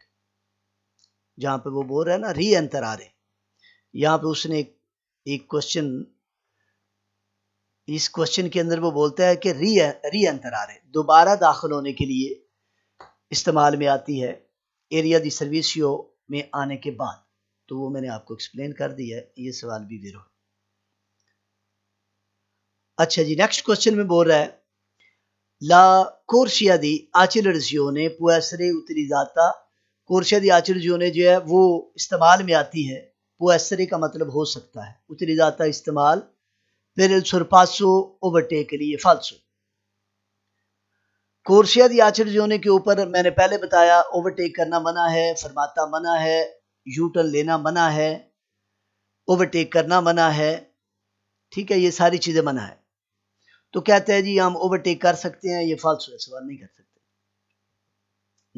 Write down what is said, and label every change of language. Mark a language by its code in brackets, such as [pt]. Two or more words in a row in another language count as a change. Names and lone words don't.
[hi] जहाँ पे वो बोल रहा है ना री एंटर आ रहे, यहाँ पे उसने एक क्वेश्चन, इस क्वेश्चन के अंदर वो बोलता है कि री एंटर आ रहे दोबारा दाखिल होने के लिए इस्तेमाल में आती है [it] area di servizio [hi] में आने के बाद। तो वो मैंने आपको एक्सप्लेन कर दिया है, ये सवाल भी ज़ीरो। अच्छा जी, नेक्स्ट क्वेश्चन में बोल रहा है [it] La corsia di accelerazione può essere utilizzata। corsia di accelerazione [hi] जो है वो इस्तेमाल में आती है। [it] può essere [hi] का मतलब हो सकता है, utilizzata इस्तेमाल, [it] per il sorpasso [hi] ओवरटेक के लिए फाल्सो। [it] corsia di accelerazione [hi] के ऊपर मैंने पहले बताया ओवरटेक करना मना है, फरमाता मना है, यू टर्न लेना मना है, ओवरटेक करना मना है, ठीक है, ये सारी चीज़ें मना है। तो कहते हैं जी हम ओवरटेक कर सकते हैं, ये फाल्सो है, सवाल नहीं कर सकते।